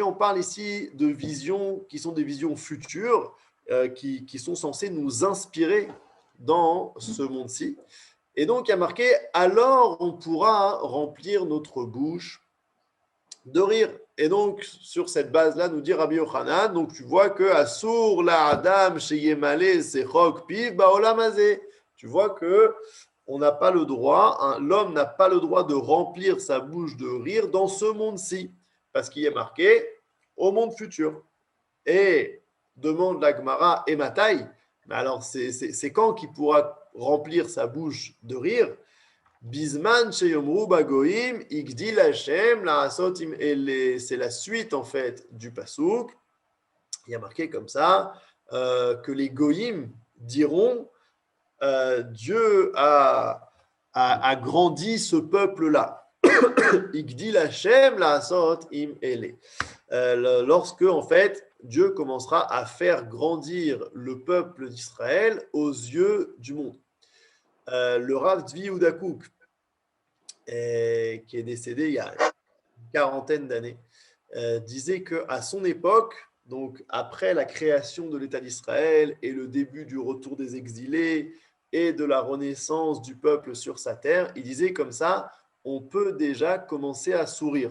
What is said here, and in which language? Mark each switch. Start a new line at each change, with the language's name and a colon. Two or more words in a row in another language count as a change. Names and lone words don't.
French: On parle ici de visions qui sont des visions futures, qui sont censées nous inspirer dans ce monde-ci. Et donc, il y a marqué « Alors, on pourra remplir notre bouche de rire ». Et donc, sur cette base-là, nous dit Rabbi Yochanan, donc tu vois que «
Hebrew: אסור לאדם שימלא שחוק פיו בעולם הזה ».
French: Tu vois que on n'a pas le droit, l'homme n'a pas le droit de remplir sa bouche de rire dans ce monde-ci, parce qu'il est marqué au monde futur. Et demande la Gemara et Matai, mais alors c'est quand qu'il pourra remplir sa bouche de rire?
Hebrew: בזמן שיאמרו בגוים הגדיל השם לעשות עם אלה.
French: C'est la suite en fait du pasouk. Il y a marqué comme ça que les goïm diront Dieu a grandi ce peuple-là.
Hebrew: הגדיל השם לעשות עם אלה.
French: Lorsque en fait Dieu commencera à faire grandir le peuple d'Israël aux yeux du monde. Le Rav Tzvi Yehuda Kook, qui est décédé il y a une quarantaine d'années, disait qu'à son époque, donc après la création de l'État d'Israël et le début du retour des exilés et de la renaissance du peuple sur sa terre, il disait comme ça, on peut déjà commencer à sourire.